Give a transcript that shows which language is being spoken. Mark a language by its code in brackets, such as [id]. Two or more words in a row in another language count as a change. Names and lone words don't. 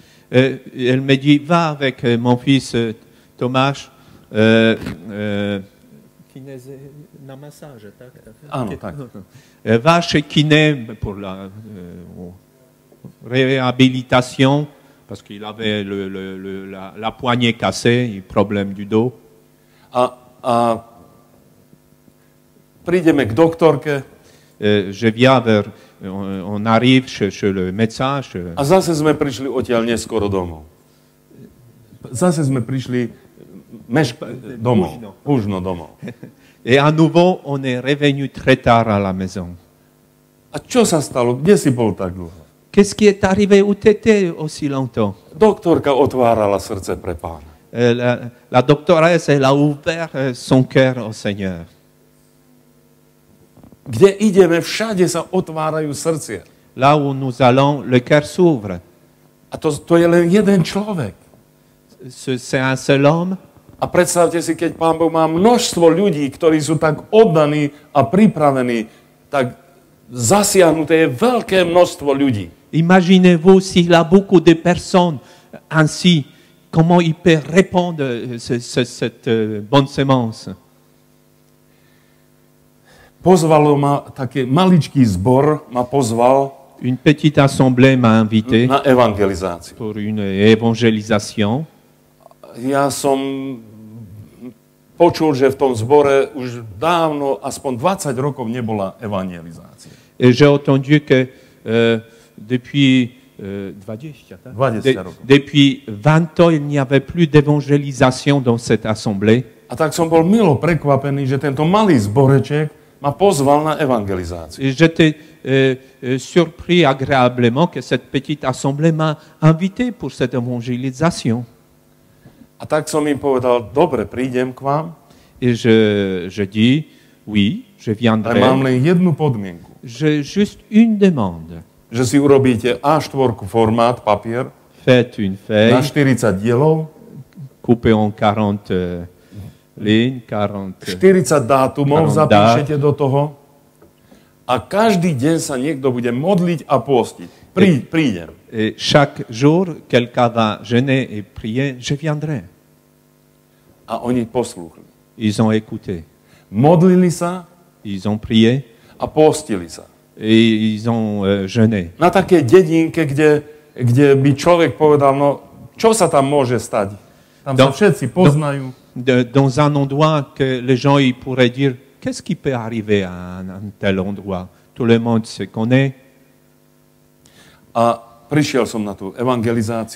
[fr] Elle me dit, va avec mon fils Thomas, [sk] Áno, tak. [fr] va chez kiné pour la réhabilitation, parce qu'il avait la poignée cassée, le problème du dos. [sk] A prídeme k doktorke [fr] Je viens on arrive chez le médecin. [sk] a zase sme prišli odtiaľ neskoro domov. Zase sme prišli domov, púžno domov. [fr] Et à nouveau, on est revenu très tard à la maison. [sk] A čo sa stalo? Kde si bol tak dlho? [fr] Qu'est-ce qui est arrivé? Où t'étais aussi longtemps? [sk] Doktorka otvárala srdce pre Pána. [fr] La doctoresse, elle a ouvert son cœur au Seigneur. [sk] Kde ideme, všade sa otvárajú srdcia. [fr] Là où nous allons, le cœur s'ouvre. [sk] A to je len jeden človek. [fr] C'est un seul homme. [sk] A predstavte si, keď Pán Boh má množstvo ľudí, ktorí sú tak oddaní a pripravení, tak zasiahnuté je veľké množstvo ľudí. [fr] Imaginez-vous s'il a beaucoup de personnes ainsi, comment il peut répondre cette bonne semence. [sk] Pozvalo ma, taký maličký zbor ma pozval [fr] Une petite assemblée m'a invité [sk] na evangelizáciu. [fr] pour une évangélisation. [sk] Ja som počul, že v tom zbore už dávno, aspoň 20 rokov nebola evangelizácia. [fr] Et j'ai entendu que depuis 20 depuis 20 ans, il n'y avait plus d'évangélisation dans cette assemblée. [sk] A tak som bol milo prekvapený, že tento malý zboreček ma pozval na evangelizáciu. [fr] Et j'étais surpris agréablement que cette petite assemblée m'a invité pour cette évangélisation. [sk] A tak som im povedal, dobre, prídem k vám, [fr] Et je dis, oui, je [sk] ale [fr] viendrai. [sk] mám len jednu podmienku. [fr] J'ai juste une demande. [sk] Že si urobíte A4 formát, papier, [fr] Faites une [sk] na [fr] feuille, [sk] 40 dielov, [fr] coupée en 40 lignes, 40... [sk] 40 dátumov 40 zapíšete do toho a každý deň sa niekto bude modliť a postiť. Prídem. [fr] Et chaque jour, quelqu'un va jeûner et prier, je viendrai. [sk] A oni poslúchli. [fr] Ils ont écouté, [sk] Modlili sa [fr] ils ont prié [sk] a postili sa. [fr] et ils ont jeûné. [sk] Na také dedinke, kde by človek povedal, no čo sa tam môže stať? Tam sa všetci poznajú. [fr] Dans un endroit que les gens ils pourraient dire, qu'est-ce qui peut arriver à un tel endroit? Tout le monde se connaît. [sk] A prišiel som na tú evangelizáciu.